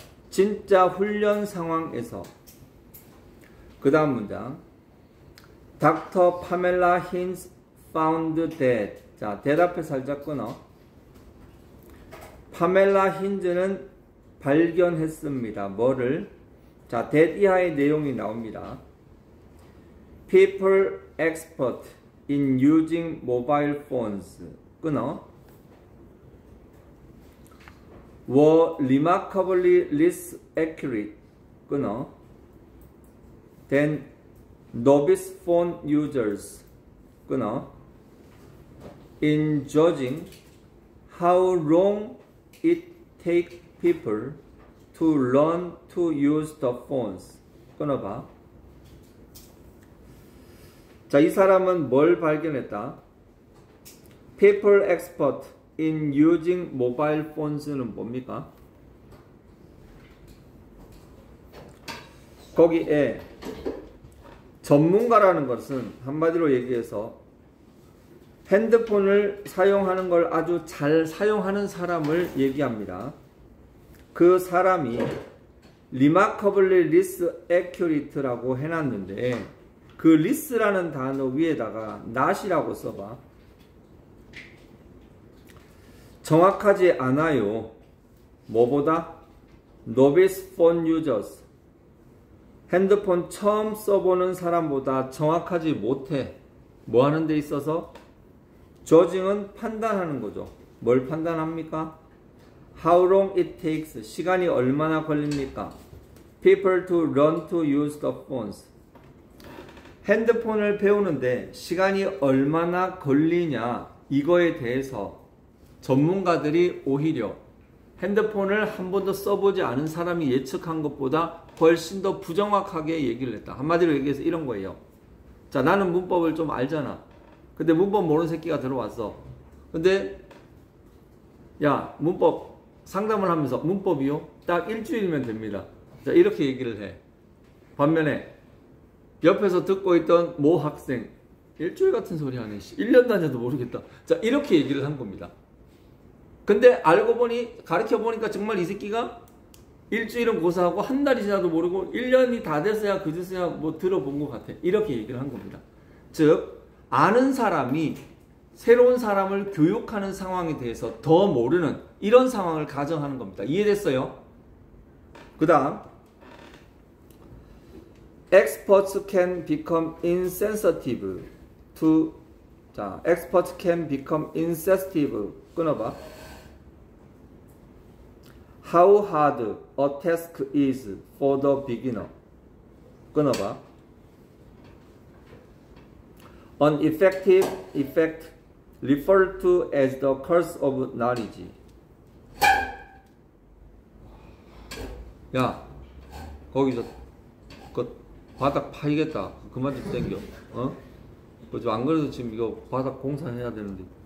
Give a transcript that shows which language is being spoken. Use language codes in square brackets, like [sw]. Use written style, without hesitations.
[ko] 진짜 훈련 상황에서. 그 다음 문장. Dr. [en] Pamela Hinz found that. [ko] 자, 대답해 살짝 끊어. 파멜라 힌즈는 발견했습니다. 뭐를? 자, that 이하의 내용이 나옵니다. [en] People expert in using mobile phones. [ko] 끊어. [en] were remarkably less accurate. [ko] 끊어. [en] than novice phone users. [ko] 끊어. [en] in judging how long it takes people to learn to use the phones. [ko] 끊어봐. 자, 이 사람은 뭘 발견했다? [en] People expert in using mobile phones는 [ko] 뭡니까? 거기에 전문가라는 것은 한마디로 얘기해서 핸드폰을 사용하는 걸 아주 잘 사용하는 사람을 얘기합니다. 그 사람이 [en] remarkably less accurate [ko] 라고 해놨는데 그 less라는 단어 위에다가 not이라고 써봐. 정확하지 않아요. 뭐보다? [en] novice phone users. [ko] 핸드폰 처음 써보는 사람보다 정확하지 못해. 뭐 하는 데 있어서? judging은 판단하는 거죠. 뭘 판단합니까? [en] How long it takes. [ko] 시간이 얼마나 걸립니까? [en] People to learn to use the phones. [ko] 핸드폰을 배우는데 시간이 얼마나 걸리냐. 이거에 대해서 전문가들이 오히려 핸드폰을 한 번도 써보지 않은 사람이 예측한 것보다 훨씬 더 부정확하게 얘기를 했다. 한마디로 얘기해서 이런 거예요. 자, 나는 문법을 좀 알잖아. 근데 문법 모르는 새끼가 들어왔어. 근데 야, 문법 상담을 하면서 문법이요? 딱 일주일이면 됩니다. 자, 이렇게 얘기를 해. 반면에 옆에서 듣고 있던 모 학생 일주일 같은 소리 하네. 1년 다녀도 모르겠다. 자, 이렇게 얘기를 한 겁니다. 근데 알고 보니 가르쳐 보니까 정말 이 새끼가 일주일은 고사하고 한 달이 지나도 모르고 1년이 다 됐어야 그제서야 뭐 들어본 것 같아. 이렇게 얘기를 한 겁니다. 즉 아는 사람이 새로운 사람을 교육하는 상황에 대해서 더 모르는 이런 상황을 가정하는 겁니다. 이해됐어요? 그 다음 [en] Experts can become insensitive to [ko] 자, [en] experts can become insensitive [ko] 끊어봐. [en] How hard a task is for the beginner [ko] 끊어봐. [en] An effective effect referred to as the curse of knowledge. [ko] 야, 거기서 그 바닥 파이겠다. 그만 좀 땡겨. 어? 그죠? 안 그래도 지금 이거 바닥 공사해야 되는데.